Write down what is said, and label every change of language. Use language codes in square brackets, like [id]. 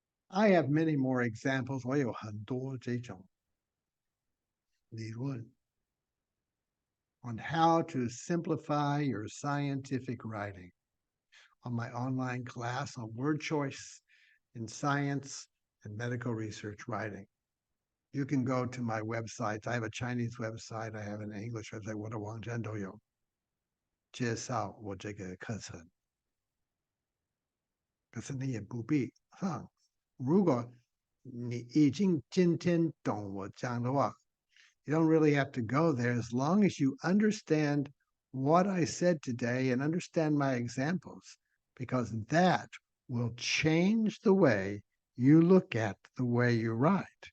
[en] I have many more examples. [zh] 我有很多这种理论 [en] on how to simplify your scientific writing on my online class on word choice in science and medical research writing. You can go to my websites. I have a Chinese website. I have an English website. [zh] 我的网站都有介绍我这个课程。可是你也不必上。如果你已经今天懂我讲的话， [en] you don't really have to go there as long as you understand what I said today and understand my examples, because that will change the way you look at the way you write.